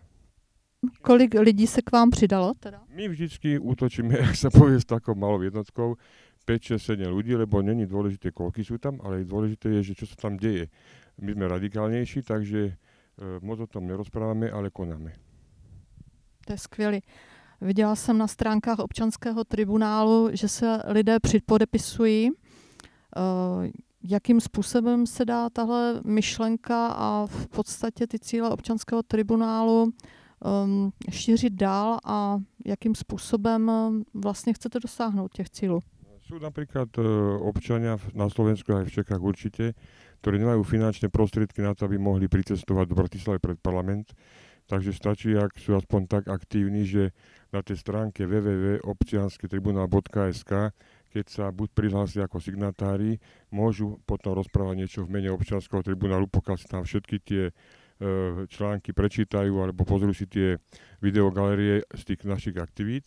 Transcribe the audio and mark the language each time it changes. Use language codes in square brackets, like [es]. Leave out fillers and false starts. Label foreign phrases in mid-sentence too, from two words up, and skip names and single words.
[cs] Kolik lidí se k vám přidalo teda? [sk] My vždycky útočíme, jak sa povie, s takou malou jednotkou, 5, 6, 7 ľudí, lebo není dôležité, koľky sú tam, ale dôležité je, že čo sa tam deje. My sme radikálnejší, takže moc o tom nerozprávame, ale konáme. [cs] To je skvělý. Viděla jsem na stránkách občanského tribunálu, že se lidé připodepisují. Jakým způsobem se dá tahle myšlenka a v podstatě ty cíle občanského tribunálu šířit dál a jakým způsobem vlastně chcete dosáhnout těch cílů? [sk] Sú napríklad občania na Slovensku aj v Čechách určite, ktorí nemajú finančné prostriedky na to, aby mohli pricestovať do Bratislavy pred parlament. Takže stačí, ak sú aspoň tak aktívni, že na tej stránke www.občianskytribunal.sk, keď sa buď prihlásia ako signatári, môžu potom rozprávať niečo v mene občianskeho tribunálu, pokiaľ si tam všetky tie články prečítajú alebo pozrú si tie videogalerie z tých našich aktivít.